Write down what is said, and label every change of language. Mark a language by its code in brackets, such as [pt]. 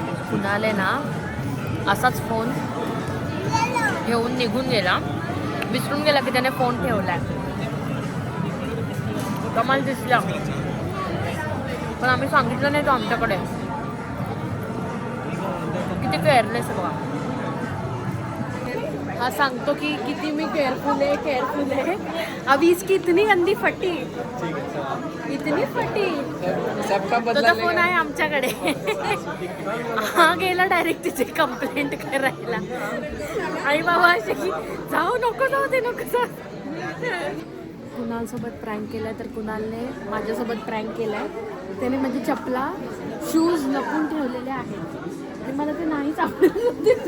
[mr] कुणाले ना असाच फोन घेऊन निघून गेला, विसरून गेला की त्याने फोन ठेवलाय. कमाल दिसला, पण आम्ही सांगितलं नाही तो आमच्याकडे. किती केअरलेस बघा. हा सांगतो की किती मी केअरफुल आहे. [hi] अभी इसकी इतनी गंदी फटी, इतनी फटी. [mr] तुझा फोन आहे आमच्याकडे. हा गेला डायरेक्ट तिची कंप्लेंट करायला. आई बाबा असे की जाऊ नको जाऊ ते नको जाऊ. कुणालसोबत प्रँक केलाय तर कुणालने माझ्यासोबत प्रँक केलाय. त्याने माझी चपला शूज लपून ठेवलेले आहेत आणि मला ते नाहीच आवडत होते.